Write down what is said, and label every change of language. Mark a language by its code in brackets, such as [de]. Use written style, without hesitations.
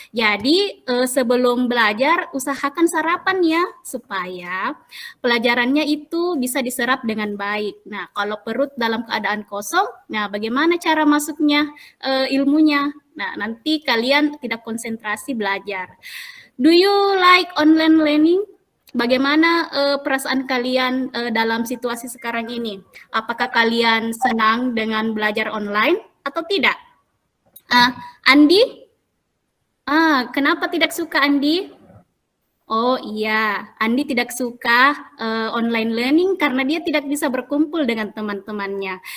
[id] Jadi sebelum belajar usahakan sarapan ya supaya pelajarannya itu bisa diserap dengan baik. Nah, kalau perut dalam keadaan kosong, nah bagaimana cara masuknya ilmunya? Nah, nanti kalian tidak konsentrasi belajar. [en] Do you like online learning? [id] Bagaimana perasaan kalian dalam situasi sekarang ini? Apakah kalian senang dengan belajar online atau tidak? Andi? Kenapa tidak suka Andi? Oh iya, Andi tidak suka online learning karena dia tidak bisa berkumpul dengan teman-temannya.